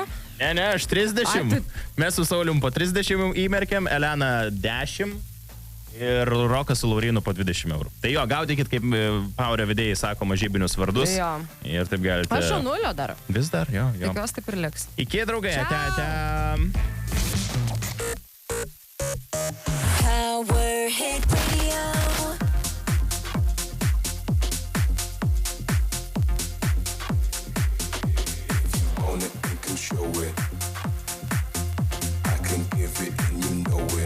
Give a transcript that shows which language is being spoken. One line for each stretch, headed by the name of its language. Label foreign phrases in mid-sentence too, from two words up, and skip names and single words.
Lithuanian: Ne, aš 30. Mes su Saulium po 30 įmerkiam, Elena 10. Ir Rokas su Laurinu po 20 eurų. Tai jo, gaudykit, kaip Paurio vedėjai sakoma, žybinius vardus. Jo. Ir taip galite... Aš jau 0 dar. Vis dar, jo. Tikiuosi taip ir liks. Iki, draugai. Power Hit Radio.
English: On it, you can show it. I can give it and you know it.